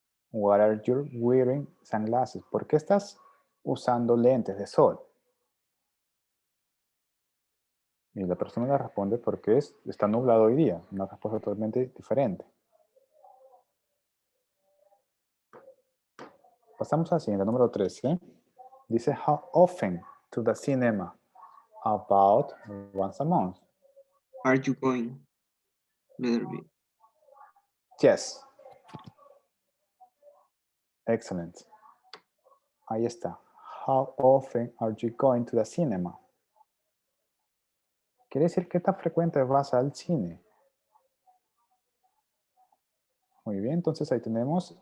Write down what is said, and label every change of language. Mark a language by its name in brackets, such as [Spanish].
[English] What are you wearing sunglasses? [Spanish] ¿Por qué estás usando lentes de sol? Y la persona le responde porque está nublado hoy día. Una respuesta totalmente diferente. Pasamos al siguiente, número 13. [English] Dice, how often to the cinema? About once a month. Are you going? Letter B. Yes. Excellent. [Spanish] Ahí está. [English] How often are you going to the cinema? [Spanish] Quiere decir qué tan frecuente vas al cine. Muy bien, entonces ahí tenemos.